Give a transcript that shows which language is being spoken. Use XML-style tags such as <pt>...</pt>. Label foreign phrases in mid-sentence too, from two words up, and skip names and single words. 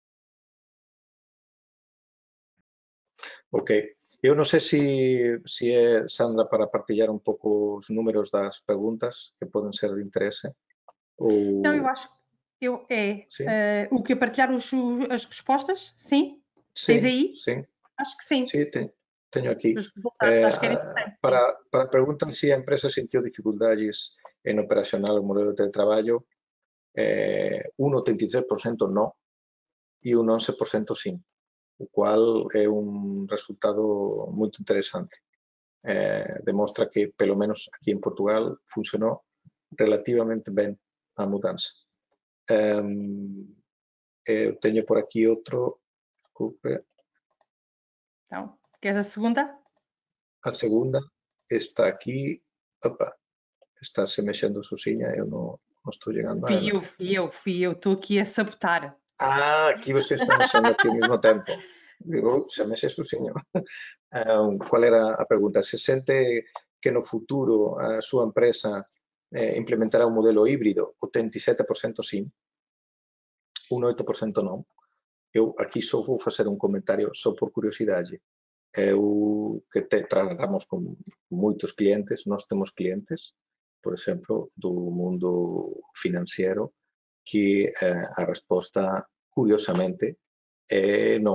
<gl>Ok. Eu non sei se é, Sandra, para partilhar un pouco os números das preguntas que poden ser de interese.</gl> <pt>Não, eu acho que o que partilhar as respostas? Sim? Tens aí? Sim. Acho que sim. Sim,</pt> <gl>teño aquí. Os resultados, acho que era importante. Para preguntar se a empresa sentiu dificultades en operacional o modelo de teletraballo, un 83% non e un 11% sim, o cual é un resultado moito interesante. Demostra que, pelo menos aquí en Portugal, funcionou relativamente ben a mudanza. Eu teño por aquí outro, desculpe.</gl> <pt>Então, queres a segunda? A segunda está aquí. Opa, está se mexendo sozinha, eu non estou chegando a ela. Fui eu, estou aqui a sabotar. Aqui você está mexendo aqui ao mesmo tempo. Digo, se mexe sozinho. Qual era a pregunta?</pt> <gl>Se sente que no futuro a súa empresa implementará un modelo híbrido? O 87% sim, un 8% non. Eu aquí só vou facer un comentario só por curiosidade. Eu que tratamos con moitos clientes, nós temos clientes, por exemplo, do mundo financiero, que a resposta, curiosamente, é non.</gl>